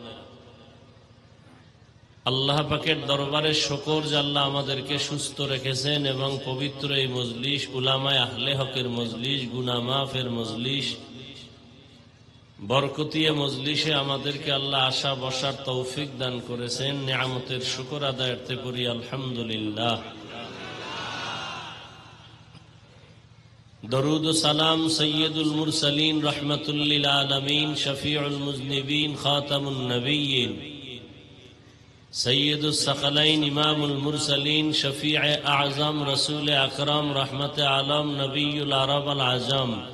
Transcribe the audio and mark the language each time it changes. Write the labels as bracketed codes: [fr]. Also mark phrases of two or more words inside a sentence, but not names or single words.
[bn] আল্লাহ পাকের দরবারে শুকর যে আল্লাহ আমাদেরকে সুস্থ রেখেছেন এবং পবিত্র এই মজলিস উলামায়ে আহলে হকের মজলিস গুনাহ মাফের মজলিস বরকতিয়ে মজলিসে আমাদেরকে আল্লাহ আশা বসার তৌফিক দান করেছেন নিয়ামতের শুকর আদায়ার্থে করি আলহামদুলিল্লাহ [ur] درود و سلام سید المرسلین رحمت للعالمین شفیع المذنبین خاتم النبیین سید الثقلین امام المرسلین شفیع اعظم رسول اکرم رحمت عالم نبی العرب العجم